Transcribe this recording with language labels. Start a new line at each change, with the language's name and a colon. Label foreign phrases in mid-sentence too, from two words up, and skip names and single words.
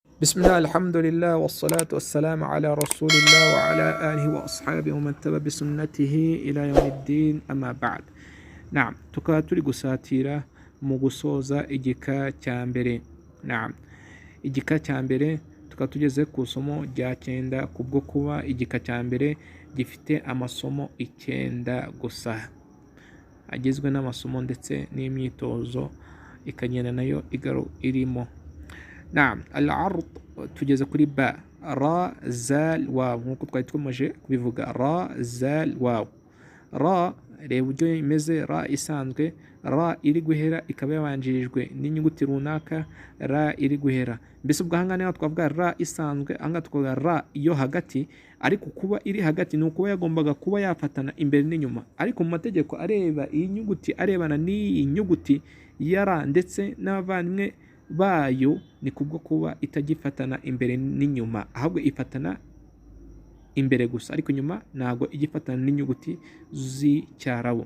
Arabic: بسم الله الحمد لله والصلاة والسلام على رسول الله وعلى آله وأصحابه ومن تبع بسنته إلى يوم الدين أما بعد.
Kinyarwanda: نعم tukaba turi gusatira mu gusoza igika cya mbere. Naam, igika cya mbere tukaba tugeze ku isomo rya 9 kubwo kuba igika cya mbere gifite amasomo 9 gusa, agizwe n'amasomo ndetse n'imyitozo ikagenda nayo irimo. Naam, al-ard tugeze kuri ba, ra zal waw, nkuko twari twaje kubivuga, ra zal waw. Ra reba uburyo imeze, ra isanzwe, ra iri guhera ikaba yabanjirijwe n'inyuguti runaka, ra iri guhera. Mbese ubwo ahanga niho twavuga ra isanzwe, ahanga twavuga ra iyo hagati, ariko kuba iri hagati ni ukuba yagombaga kuba yafatana imbere n'inyuma, ariko mu mategeko areba iyi nyuguti arebana n'iyi nyuguti ya ra ndetse n'abavandimwe bayo, ni kubwo kuba itagifatana imbere n'inyuma, ahubwo ifatana imbere gusa, ariko inyuma ntago igifatana n'inyuguti z'icyarabu.